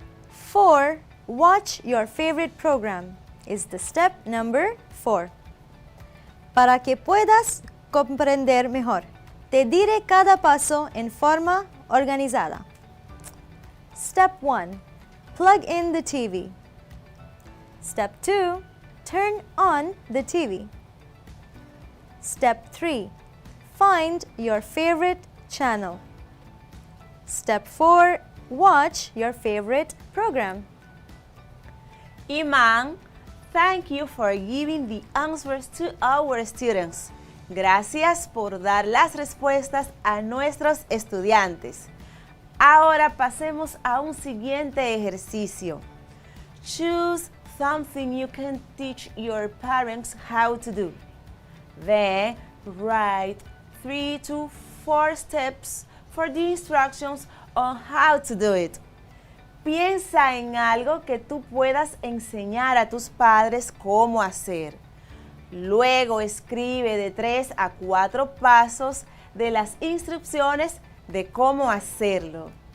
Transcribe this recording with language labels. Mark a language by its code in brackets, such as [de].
[en] 4. Watch your favorite program is the step number 4. [es] Para que puedas comprender mejor, te diré cada paso en forma organizada. [en] Step 1. Plug in the TV. Step 2. Turn on the TV. Step 3. Find your favorite channel. Step 4. Watch your favorite program. Iman, thank you for giving the answers to our students. [es] Gracias por dar las respuestas a nuestros estudiantes. Ahora pasemos a un siguiente ejercicio. [en] Choose something you can teach your parents how to do. Then write 3 to 4 steps for the instructions on how to do it. [es] Piensa en algo que tú puedas enseñar a tus padres cómo hacer. Luego escribe de 3 a 4 pasos de las instrucciones de cómo hacerlo.